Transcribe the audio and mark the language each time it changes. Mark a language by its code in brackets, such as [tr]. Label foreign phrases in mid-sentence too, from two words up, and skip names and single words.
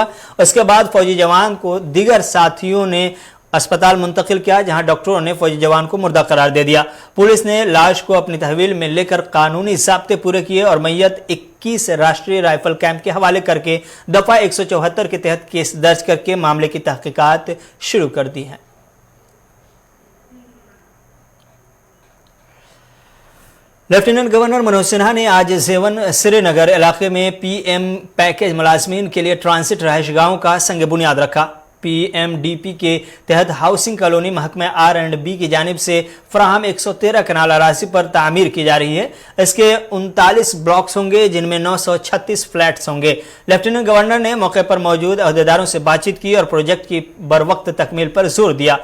[ur] اس کے بعد فوجی جوان کو دیگر ساتھیوں نے اسپتال منتقل کیا جہاں ڈاکٹروں نے فوجی جوان کو مردہ قرار دے دیا۔ پولیس نے لاش کو اپنی تحویل میں لے کر قانونی ضابطے پورے کیے اور میت 21 راشٹریہ رائفل کیمپ کے حوالے کر کے دفعہ 174 کے تحت کیس درج کر کے معاملے کی تحقیقات شروع کر دی ہیں۔ [en] Lieutenant Governor [ur] منوج سنہا نے آج زیون سری نگر علاقے میں [en] PM package [ur] ملازمین کے لیے ٹرانزٹ رہائش گاہوں کا سنگ بنیاد رکھا۔ PMDP کے تحت [en] housing colony [ur] محکمے R&B کی جانب سے فراہم 113 کنال اراضی پر تعمیر کی جا رہی ہے. اس کے 39 بلاکس ہوں گے جن میں 936 فلیٹس ہوں گے. [en] Lieutenant Governor [ur] نے موقع پر موجود عہدیداروں سے بات چیت کی اور پروجیکٹ کی بروقت تکمیل پر زور دیا.